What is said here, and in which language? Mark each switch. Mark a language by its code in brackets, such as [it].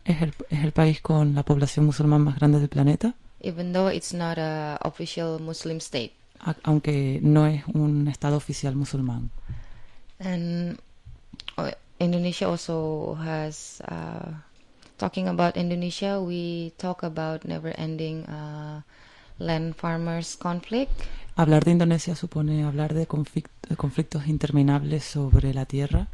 [es] Es el país con la población musulmán más grande del planeta. [en] Even though it's not an official Muslim state. [es] Aunque no es un estado oficial musulmán. [en] And Indonesia also has talking about Indonesia, we talk about never-ending land farmers conflict. [es] Hablar de Indonesia supone hablar de conflictos interminables sobre la tierra.